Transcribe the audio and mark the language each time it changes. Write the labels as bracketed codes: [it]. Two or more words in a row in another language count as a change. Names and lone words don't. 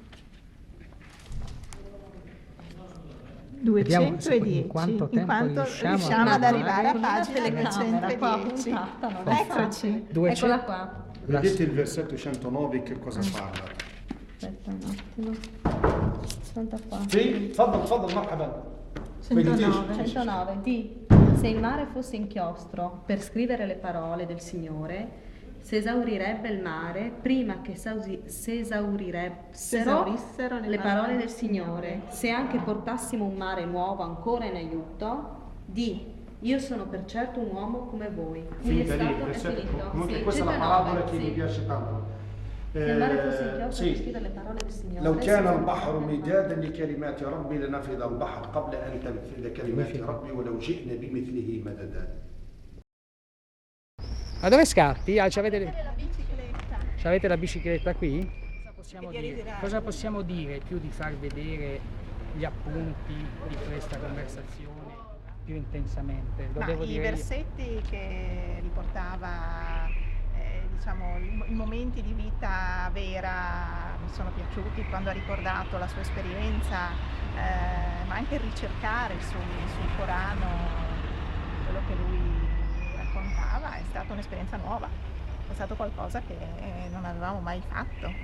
[it] Vediamo se 210. in quanto tempo riusciamo ad a arrivare a trovare pagina una telecamera qua 210. puntata, non è Eccoci. 200. Eccola qua. Vedete il versetto 109 che cosa parla? Aspetta un attimo. 64. Sì, [ar] تفضل مرحبا. [it] 109. 109. Di se il mare fosse inchiostro per scrivere le parole del Signore, si esaurirebbe il mare prima che si esaurissero le parole del Signore. Se anche portassimo un mare nuovo ancora in aiuto, di io sono per certo un uomo come voi. Quindi Finita lì, il è versetto. finito. Comunque Sì, questa è la 109, parabola che sì. mi piace tanto. Se il mare fosse inchiostro per sì. scrivere le parole del Signore. [ar] لو [it] si [ar] كان [it] esaurirebbe [ar] البحر [it] il mare. [ar] مدادا لكلمات ربي لنفذ البحر قبل أن تنفذ كلمات ربي ولو جئنا بمثله مددا. [it] Ma dove scappi? Ah, c'avete La bicicletta. c'avete la bicicletta qui? Che Cosa possiamo dire più di far vedere gli appunti di questa conversazione più intensamente? Lo Ma devo i dire io. versetti che riportava, diciamo, i momenti di vita vera mi sono piaciuti quando ha ricordato la sua esperienza, ma anche ricercare sul Corano quello che lui raccontava è stata un'esperienza nuova, è stato qualcosa che non avevamo mai fatto.